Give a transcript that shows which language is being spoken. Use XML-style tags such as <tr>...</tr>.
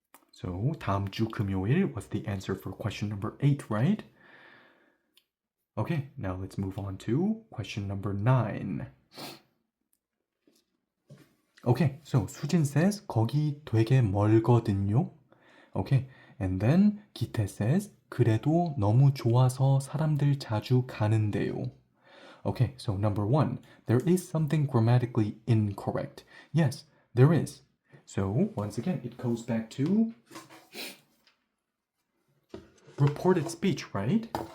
<en>So, 다음 주 금요일 was the answer for question number 8, right? Okay, now let's move on to question number 9. Okay, so Sujin says</en> <ko>거기 되게 멀거든요.</ko> <en>Okay, and then 기태 says</en> <ko>그래도 너무 좋아서 사람들 자주 가는데요.</ko> <en>Okay, so number 1, there is something grammatically incorrect. Yes, there is. So once again, it goes back to reported speech, right?</en>